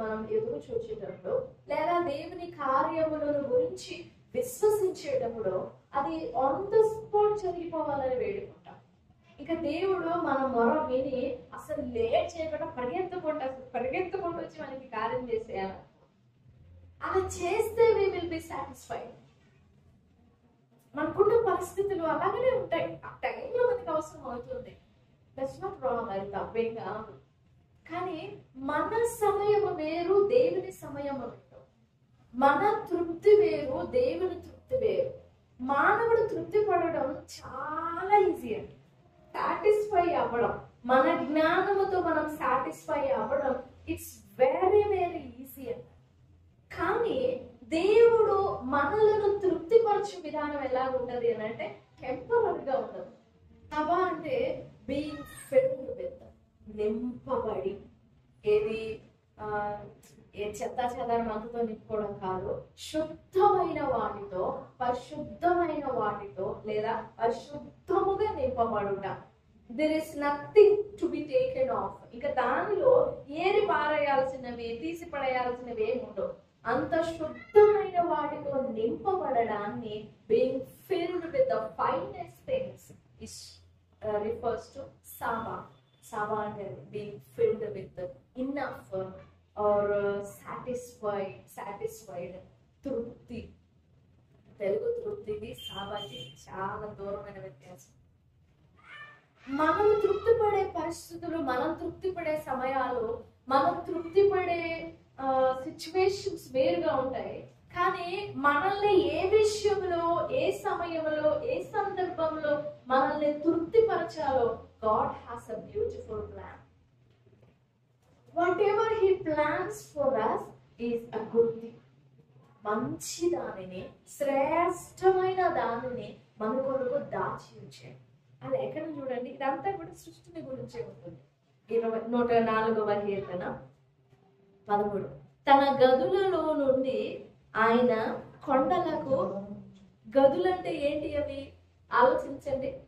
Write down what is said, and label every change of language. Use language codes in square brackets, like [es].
[te] ఎదురు చూచేటప్పుడు లేదా దేవుని కార్యములను గురించి విశ్వసించేటప్పుడు అది [en] on the spot [te] జరిగిపోవాలని వేడుకుంటాం. ఇక దేవుడు మన మొర విని అసలు లేట్ చేయకుండా పరిగెత్తుకుంటూ వచ్చి మనకి కార్యం చేసేయాలి. అలా చేస్తే [en] we will be satisfied. [te] మనకున్న పరిస్థితులు అలాగనే ఉంటాయి. ఆ టైంలో మనకి అవసరం అవుతుంది. [en] that's not wrong, [te] అది తప్పేం కాదు. కానీ మన సమయము వేరు, దేవుని సమయము వేరు. మన తృప్తి వేరు, దేవుని తృప్తి వేరు. మానవుడు తృప్తి పడడం చాలా ఈజీ అండి. సాటిస్ఫై అవ్వడం, మన జ్ఞానముతో మనం సాటిస్ఫై అవ్వడం [en] it's very very easy [te] అండి. కానీ దేవుడు మనలను తృప్తిపరచే విధానం ఎలా ఉంటది అని అంటే టెంపరీగా ఉండదు. సభ అంటే [en] being filled with, [te] నింపబడి, ఏది ఏ చెత్త చెదారమంతతో నింపుకోవడం కాదు, శుద్ధమైన వాటితో, పరిశుద్ధమైన వాటితో లేదా పరిశుద్ధముగా నింపబడుట. [en] there is nothing to be taken off. [te] ఇక దానిలో ఏరి పారేయాల్సినవి, తీసి పడేయాల్సినవి ఏమి ఉండవు. అంత శుద్ధమైన వాటితో నింపబడడాన్ని [en] being filled with the finest things is refers to Saba. Saba అంటే being filled with enough or satisfied, తృప్తి. [te] తెలుగు తృప్తికి సాబాకి చాలా దూరమైన వ్యత్యాసం. మనం తృప్తి పడే పరిస్థితులు, మనం తృప్తి పడే సమయాలు, మనం తృప్తి పడే సిచ్యువేషన్స్ వేరుగా ఉంటాయి. కానీ మనల్ని ఏ విషయంలో, ఏ సమయంలో, ఏ సందర్భంలో మనల్ని తృప్తిపరచాలో [en] God has a beautiful plan. Whatever He plans for us is a good thing. [te] మంచి దానిని, శ్రేష్టమైన దానిని మన కొరకు దాచి ఉంచాడు. అది ఎక్కడ చూడండి, ఇదంతా కూడా సృష్టిని గురించే ఉంటుంది. 104వ కీర్తన 13. తన గదులలో నుండి ఆయన కొండలకు, గదులంటే ఏంటి అవి ఆలోచించండి.